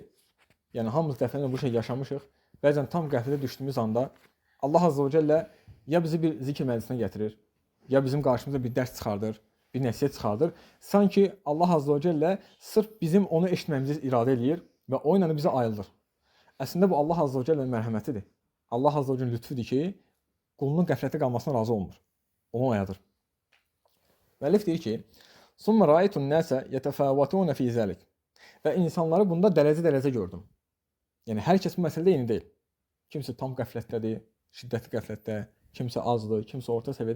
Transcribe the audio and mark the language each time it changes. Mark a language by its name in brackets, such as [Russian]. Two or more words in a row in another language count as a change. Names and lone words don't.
[Azerbaijani] Yəni, hamımız dəfələrlə bu şey yaşamışıq. Bəzən tam qəflətə düşdüyümüz anda [Arabic] الله عز وجل [Azerbaijani] ya bizi bir zikr məclisinə gətirir, ya bizim qarşımıza bir dərs çıxardır, bir nəsiyyət çıxardır. Sanki [Arabic] الله عز وجل [Azerbaijani] sırf bizim onu eşitməyimizi iradə eləyir və o ilə bizə ayrılır. Əslində bu [Arabic] الله عز وجل'nin [Azerbaijani] mərhəmətidir. [Arabic] الله عز وجل'nin [Azerbaijani] lütfüdür ki, qulunun qəflətə qalmasına razı olmur. Onu oyadır. Müəllif deyir ki, [Arabic] ثم رأيت الناس يتفاوتون في ذلك. [Azerbaijani] Və insanları bunda dərəcə gördüm. Yəni hər kəs bu məsələdə eyni deyil. Kimsə tam qəflətdədir, şiddətli qəflətdə, kimsə azdır, kimsə orta səviyyədə.